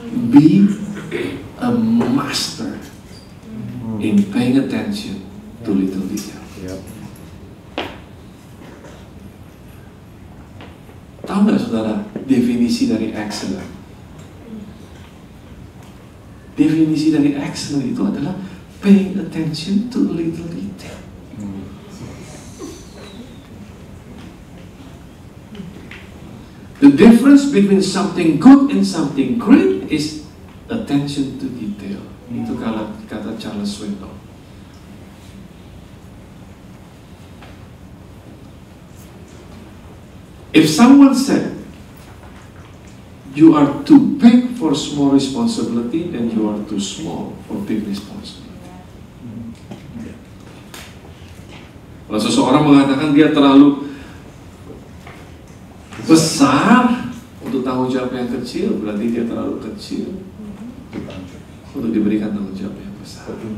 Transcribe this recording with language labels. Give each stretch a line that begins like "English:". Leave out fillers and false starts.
English: Be a master in paying attention to little detail.
Indonesian: Tahu nggak saudara definisi dari excellent? Definisi dari excellent itu adalah
English: paying attention to little detail. The difference between something good and something great is attention to detail.
Indonesian: Itu kata Charles Swindoll.
English: If someone said you are too big for small responsibility, then you are too small for big responsibility.
Indonesian: Kalau seseorang mengatakan dia terlalu besar untuk tanggung jawab yang kecil, berarti dia terlalu kecil untuk diberikan tanggung jawab yang besar.